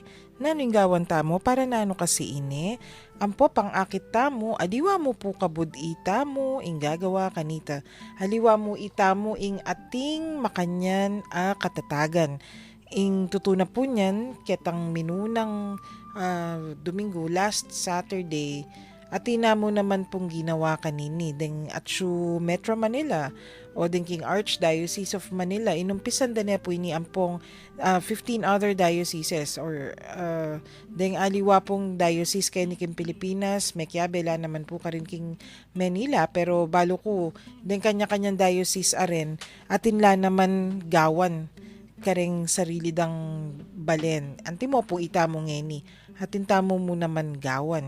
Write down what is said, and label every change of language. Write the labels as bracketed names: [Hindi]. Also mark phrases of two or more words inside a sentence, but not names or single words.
[Pampanga] Naning gawan tamo para nano kasi ini. Ampo pang akit tamo, adiwa mo po kabud itamo, ing gagawa kanita. Haliwa mo itamo ing ating makanyan katatagan. Ing tutuna po niyan, ketang minunang Domingo, [English] last Saturday, [Pampanga] atina mo naman pong ginawa kanini ding atsu Metro Manila o ding King Archdiocese of Manila inumpisan da na po ini ampong 15 [English] other dioceses [Pampanga] or ding aliwa pong diocese kay ni King Pilipinas, Mekyabela naman po karin King Manila pero balo ko ding kanya-kanyang diocese aren atinla naman gawan kareng sarili dang balen. Anti mo po itamo ngeni atin tamo mo naman gawan.